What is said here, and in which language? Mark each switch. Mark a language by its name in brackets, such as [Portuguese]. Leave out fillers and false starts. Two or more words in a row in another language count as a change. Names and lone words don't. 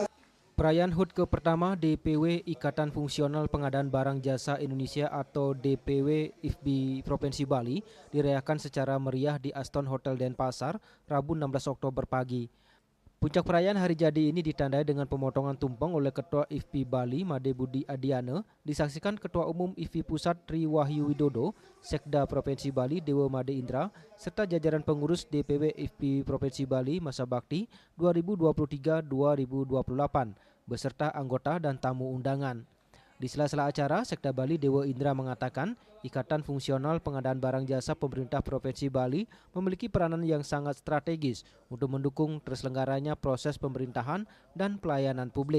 [Indonesian] Perayaan HUT ke-pertama DPW Ikatan Fungsional Pengadaan Barang Jasa Indonesia atau DPW IFPI Provinsi Bali dirayakan secara meriah di Aston Hotel Denpasar, Rabu 16 Oktober pagi. Puncak perayaan hari jadi ini ditandai dengan pemotongan tumpeng oleh Ketua IFPI Bali Made Budi Adiane, disaksikan Ketua Umum IFPI Pusat Tri Wahyu Widodo, Sekda Provinsi Bali Dewa Made Indra, serta jajaran pengurus DPW IFPI Provinsi Bali masa bakti 2023-2028, beserta anggota dan tamu undangan. Di sela-sela acara, Sekda Bali Dewa Indra mengatakan, Ikatan Fungsional Pengadaan Barang Jasa Pemerintah Provinsi Bali memiliki peranan yang sangat strategis untuk mendukung terselenggaranya proses pemerintahan dan pelayanan publik.